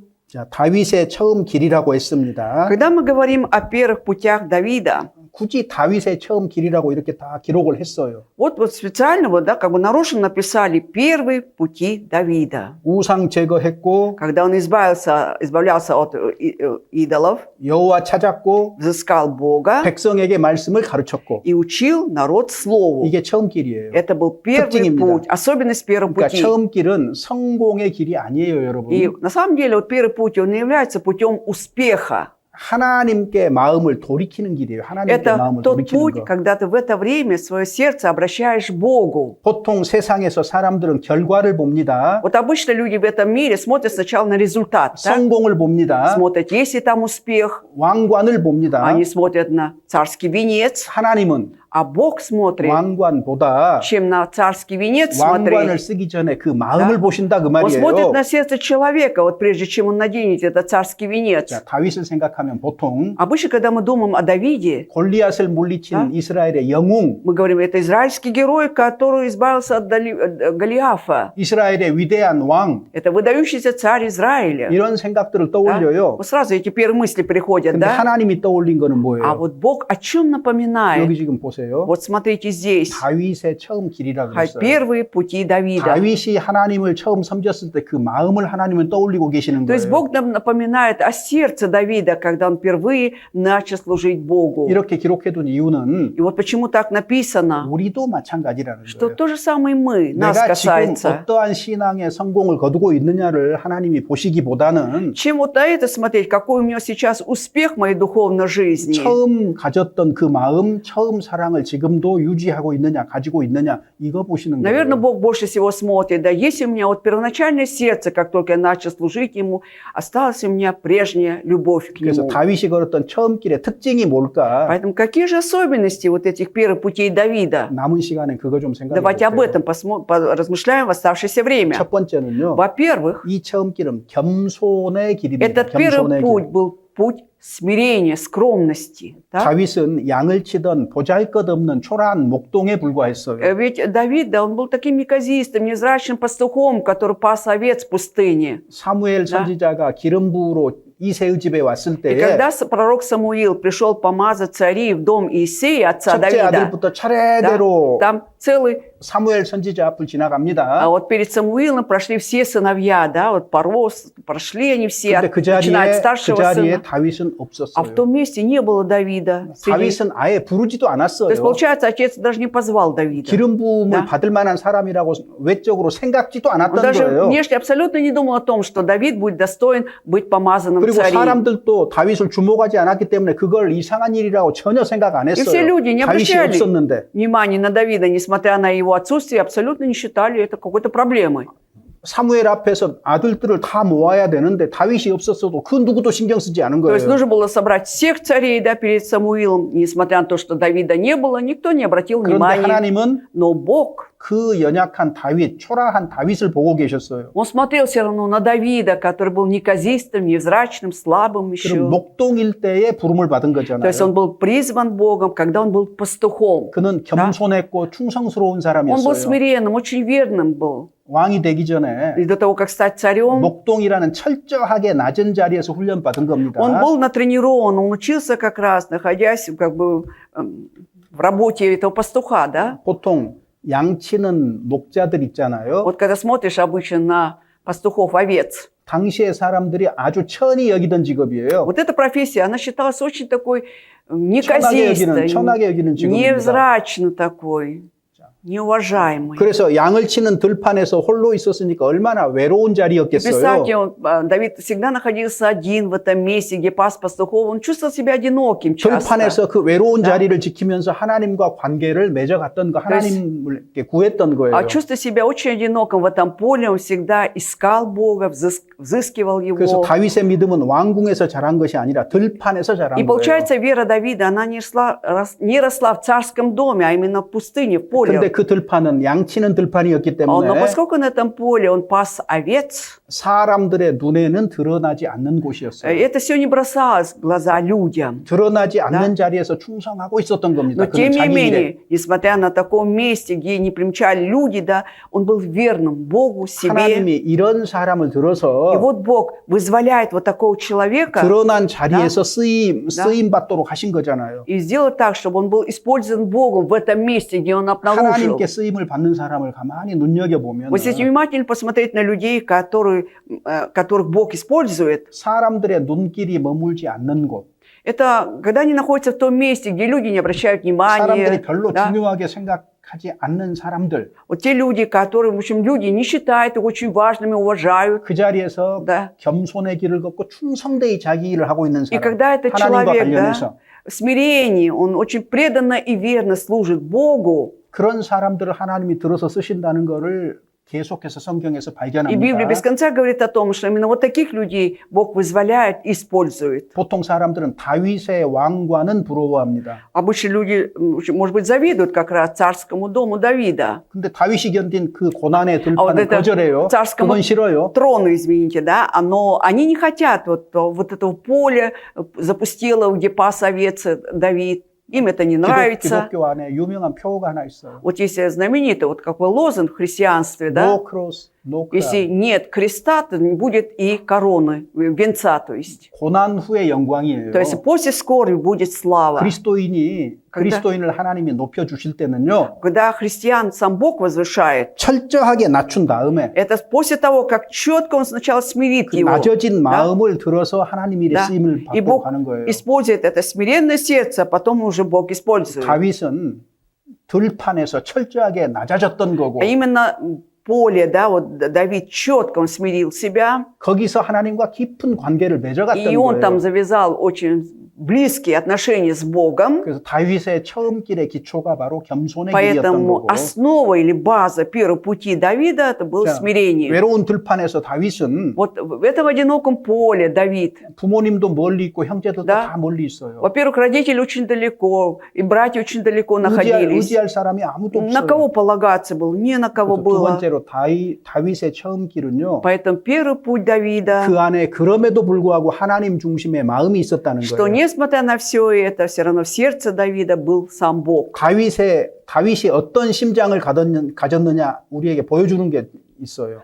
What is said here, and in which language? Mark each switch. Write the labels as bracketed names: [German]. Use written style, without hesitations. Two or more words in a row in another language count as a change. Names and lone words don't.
[Korean] 자, 다윗의 처음 길이라고 했습니다. [Russian] Когда мы говорим о первых путях Давида, [Korean] 굳이 다윗의 처음 길이라고 이렇게 다 기록을 했어요. [Russian] вот специально, вот, да, как бы нарочно написали первые пути Давида. [Korean] 우상 제거했고 [Russian] Когда он избавлялся от идолов, [Korean] 여호와 찾았고 [Russian] взыскал Бога [Korean] 백성에게 말씀을 가르쳤고 [Russian] и учил народ слову. [Korean] 이게 처음 길이에요. [Russian] Это был первый [Korean] 특징입니다. [Russian] путь, особенность первого [Korean] 그러니까 [Russian] пути. [Korean] 처음 길은 성공의 길이 아니에요, 여러분. [Russian] И на самом деле вот первый путь, он не является путем успеха. [Korean] 하나님께 마음을 돌이키는 길이에요. 하나님께 [Russian] Это [Korean] 마음을 [Russian] тот [Korean] 돌이키는 [Russian] путь, [Korean] 거. [Russian] когда ты в это время свое сердце обращаешь Богу. [Korean] 보통 세상에서 사람들은 결과를 봅니다. [Russian] Вот обычно люди в этом мире смотрят сначала на результат, да? [Korean] 성공을 봅니다. [Russian] Смотрят, есть ли там успех, [Korean] 왕관을 봅니다. [Russian] они смотрят на царский венец, [Korean] 하나님은 [Russian] а Бог смотрит, [Korean] 왕관보다 [Russian] чем на царский венец [Korean] 왕관을 [Russian] смотреть. [Korean] 쓰기 전에 그 마음을 [Russian] Да. [Korean] 보신다 그 [Russian] Он смотрит [Korean] 말이에요. [Russian] на сердце человека, вот прежде чем он наденет этот царский венец. [Korean] 자, 다윗을 생각하면 보통 [Russian] Обычно, когда мы думаем о Давиде, [Korean] 골리앗을 물리친 [Russian] Да. [Korean] 이스라엘의 영웅, [Russian] мы говорим, это израильский герой, который избавился от Голиафа. [Korean] 이스라엘의 위대한 왕 [Russian] Это выдающийся царь Израиля. [Korean] 이런 생각들을 [Russian] Да? [Korean] 떠올려요. [Russian] Вот сразу эти первые мысли приходят, [Korean] 근데 [Russian] да? [Korean] 하나님이 떠올린 거는 [Russian] А [Korean] 뭐예요? [Russian] вот Бог о чем напоминает? [Korean] 여기 지금 보세요. [Russian] Вот смотрите здесь. [Korean] 다윗의 처음 길이라고 그랬어요. [Russian] Первые пути Давида. [Korean] 다윗이 하나님을 처음 섬겼을 때 그 마음을 하나님은 떠올리고 계시는 [Russian] То есть [Korean] 거예요. [Russian] Бог нам напоминает о сердце Давида, когда он впервые начал служить Богу. [Korean] 이렇게 기록해둔 이유는 [Russian] И вот почему так написано, [Korean] 우리도 마찬가지라는 [Russian] что [Korean] 거예요. [Russian] то же самое мы, нас [Korean] 내가 지금 [Russian] касается. [Korean] 어떠한 신앙의 성공을 거두고 있느냐를 하나님이 보시기보다는 [Russian] Чем вот на это смотреть, какой у меня сейчас успех в моей духовной жизни? [Korean] 처음 가졌던 그 마음, 처음 사랑을 지금도 유지하고 있느냐, 가지고 있느냐, 이거 보시는 [Russian] Наверное, [Korean] 거예요. [Russian] Бог больше всего смотрит, да, есть у меня вот первоначальное сердце, как только я начал служить Ему, осталась у меня прежняя любовь к [Korean] 그래서 [Russian] Нему. [Korean] 다윗이 걸었던 처음 길의 특징이 뭘까? [Russian] Поэтому какие же особенности вот этих первых путей Давида? [Korean] 남은 시간에 그거 좀 생각해 [Russian] Давайте об [Korean] 볼게요. [Russian] этом размышляем в оставшееся время. [Korean] 첫 번째는요. [Russian] Во-первых, [Korean] 이 처음 길은 겸손의 길입니다. [Russian] этот первый [Korean] 겸손의 [Russian] путь [Korean] 길. [Russian] был путь смирения, скромности. Да? [Korean] 다윗은 양을 치던 보잘것없는 초라한 목동에 불과했어요. [Russian] Ведь Давид, да, он был таким неказистым, невзрачным пастухом, который пас овец в пустыне. [Korean] 사무엘 선지자가 기름 부으러 이새의 집에 왔을 [Russian] И [Korean] 때에 [Russian] когда пророк Самуил пришел помазать царей в дом Иисея, отца [Korean] 첫째 [Russian] Давида, [Korean] 아들부터 [Russian] да, [Korean] 차례대로 [Russian] там целый, [Korean] 사무엘 선지자 앞을 [Russian] а [Korean] 지나갑니다. [Russian] вот перед Самуилом прошли все сыновья, да, вот прошли они все, [Korean] 근데 그 [Russian] начиная от [Korean] 자리에 [Russian] старшего [Korean] 자리에 [Russian] сына. [Korean] 다윗은 [Russian] А в [Korean] 없었어요. [Russian] том месте не было Давида. [Korean] 다윗은 아예 부르지도 [Russian] То есть, [Korean] 않았어요. [Russian] получается, отец даже не позвал Давида. [Korean] 기름 부음을 [Russian] Да. [Korean] 받을 만한 사람이라고 외적으로 생각지도 [Russian] Он [Korean] 않았던 [Russian] даже [Korean] 거예요. [Russian] внешне абсолютно не думал о том, что Давид будет достоин быть помазанным [Korean] 그리고 [Russian] царем. [Korean] 사람들도 다윗을 주목하지 않았기 때문에 그걸 이상한 일이라고 전혀 생각 안 [Russian] И все [Korean] 했어요. [Russian] люди не [Korean] 다윗이 [Russian] обращали [Korean] 없었는데. [Russian] внимания на Давида, несмотря на его отсутствие, абсолютно не считали это какой-то проблемой. [Korean] 사무엘 앞에서 아들들을 다 모아야 되는데 다윗이 없었어도 그 누구도 신경 쓰지 않은 [Russian] То есть [Korean] 거예요. [Russian] нужно было собрать всех царей, да, перед Самуилом. Несмотря на то, что Давида не было, никто не обратил [Korean] 그런데 [Russian] внимания. [Korean] 하나님은 [Russian] Но Бог, [Korean] 그 연약한 다윗, 초라한 다윗을 보고 계셨어요. [Russian] он смотрел все равно на Давида, который был неказистым, невзрачным, слабым еще. [Korean] 그럼 목동일 때에 부름을 받은 [Russian] То есть он [Korean] 거잖아요. [Russian] был призван Богом, когда он был пастухом. [Korean] 그는 겸손했고 충성스러운 [Russian] Он был [Korean] 사람이었어요. [Russian] смиренным, очень верным был. [Korean] 왕이 되기 전에 [Russian] И до того, как стать царем, [Korean] 목동이라는 철저하게 낮은 자리에서 훈련받은 겁니다. [Russian] он был натренирован, он учился как раз, находясь как бы в работе этого пастуха, да? [Korean] 보통 양치는 목자들 있잖아요. [Russian] Вот когда смотришь обычно на пастухов овец, [Korean] 당시의 사람들이 아주 천히 여기던 직업이에요. [Russian] вот эта профессия, она считалась очень такой [Korean] 천하게 [Russian] неказистой, [Korean] 여기는 직업입니다. [Russian] невзрачно такой, неуважаемый. [Korean] 그래서 양을 치는 들판에서 홀로 있었으니까 얼마나 외로운 자리였겠어요. [Russian] Представьте, Давид всегда находился один в этом месте, где пас пастухов. Он чувствовал себя одиноким часто. [Korean] 들판에서 그 외로운 자리를 지키면서 하나님과 관계를 맺어갔던 거, 하나님을 이렇게 구했던 거예요. [Russian] А чувствуя себя очень одиноким в этом поле, он всегда искал Бога, взыскивал [Korean] 그래서 [Russian] Его. [Korean] 다윗의 믿음은 왕궁에서 자란 것이 아니라 들판에서 자란 [Russian] И [Korean] 거예요. [Russian] получается, вера Давида, она не росла в царском доме, а именно в пустыне, в поле. [Korean] 근데 그 들판은 양치는 들판이었기 [Russian] Но [Korean] 때문에 [Russian] поскольку на этом поле он пас овец, [Korean] 사람들의 눈에는 드러나지 않는 곳이었어요. [Russian] это все не бросалось в глаза людям. [Korean] 드러나지 않는 자리에서 충성하고 있었던 겁니다. [Russian] Но [Korean] 그는 [Russian] тем не [Korean] 자기 일에. [Russian] менее, несмотря на таком месте, где не примечали люди, да, он был верным Богу, себе. [Korean] 하나님이 이런 사람을 [Russian] И [Korean] 들어서 [Russian] вот Бог вызволяет вот такого человека [Korean] 드러난 자리에서 쓰임 받도록 하신 거잖아요. [Russian] и сделал так, чтобы он был использован Богом в этом месте, где он обнаружил. [Korean] 하나님께 쓰임을 받는 사람을 가만히 눈여겨보면 [Russian] Вот если внимательно посмотреть на людей, которых Бог использует, [Korean] 사람들의 눈길이 머물지 않는 곳, [Russian] это когда они находятся в том месте, где люди не обращают [Korean] 사람들이 [Russian] внимания. [Korean] 별로 [Russian] Да? [Korean] 중요하게 생각하지 않는 사람들, [Russian] Вот те люди, которые, в общем, люди не считают их очень важными, уважают. [Korean] 그 자리에서 [Russian] Да. [Korean] 겸손의 길을 걷고 충성되이 자기 일을 하고 있는 [Russian] И [Korean] 사람, [Russian] когда этот [Korean] 하나님과 [Russian] человек, [Korean] 관련해서 [Russian] да, в смирении, он очень преданно и верно служит Богу, [Korean] 그런 사람들을 하나님이 들어서 쓰신다는 것을 계속해서 성경에서 [Russian] и Библия без [Korean] 발견합니다. [Russian] конца говорит о том, что именно вот таких людей Бог вызволяет и использует. [Korean] 보통 사람들은 다윗의 왕과는 부러워합니다. [Russian] Обычно люди, может быть, завидуют как раз царскому дому Давида. [Korean] 근데 다윗이 견딘 그 고난의 [Russian] А вот [Korean] 들판은 [Russian] это [Korean] 거절해요. [Russian] царскому [Korean] 그건 싫어요. [Russian] трону, извините, да, но они не хотят вот этого поля запустелого, где пас овец Давид. Им это не нравится. [Korean] 기독교 안에 유명한 표어가 하나 있어요. [Russian] Вот есть знаменитый вот какой лозунг в христианстве, да? [English] No cross, no [Russian] Если [English] crown. [Russian] нет креста, то не будет и короны, венца, то есть. [Korean] 고난 후의 영광이에요. [Russian] То есть после скорби будет слава. [Korean] 그리스도인을 하나님이 높여 주실 때는요. [Russian] Когда христиан сам Бог возвышает, [Korean] 철저하게 낮춘 다음에 [Russian] это после того, как четко он сначала смирит [Korean] 그 [Russian] его. [Korean] 낮아진 마음을 들어서 하나님 일에 [Russian] Да. [Korean] 쓰임을 [Russian] И [Korean] 받고 [Russian] Бог [Korean] 가는 거예요. [Russian] использует это смиренное сердце, а потом уже Бог использует. [Korean] 다윗은 들판에서 철저하게 낮아졌던 거고 [Russian] А именно поле, да, вот Давид четко он смирил себя, [Korean] 거기서 하나님과 깊은 관계를 맺어갔던 [Russian] и он там [Korean] 거예요. [Russian] завязал очень близкие отношения с Богом. [Korean] 그래서 다윗의 처음 길의 기초가 바로 겸손의 길이었던 [Russian] Поэтому [Korean] 거고 [Russian] основа или база первого пути Давида это было [Korean] 자, [Russian] смирение. [Korean] 외로운 들판에서 다윗은 [Russian] Вот в этом одиноком поле Давид, [Korean] 부모님도 멀리 있고 형제들도 [Russian] Да. [Korean] 다 멀리 있어요. [Russian] во-первых, родители очень далеко, и братья очень далеко [Korean] 의지할 [Russian] находились. [Korean] 사람이 아무도 [Russian] На [Korean] 없어요. [Russian] кого полагаться было? Не на кого [Korean] 그래서 두 [Russian] было. [Korean] 번째로 다윗의 처음 길은요. [Russian] Поэтому первый путь Давида, [Korean] 그 안에 그럼에도 불구하고 하나님 중심의 마음이 있었다는 [Russian] что [Korean] 거예요. [Russian] несмотря на все это, все равно в сердце Давида был сам Бог. [Korean] 다윗이 어떤 심장을 가졌느냐 우리에게 보여주는 게 있어요.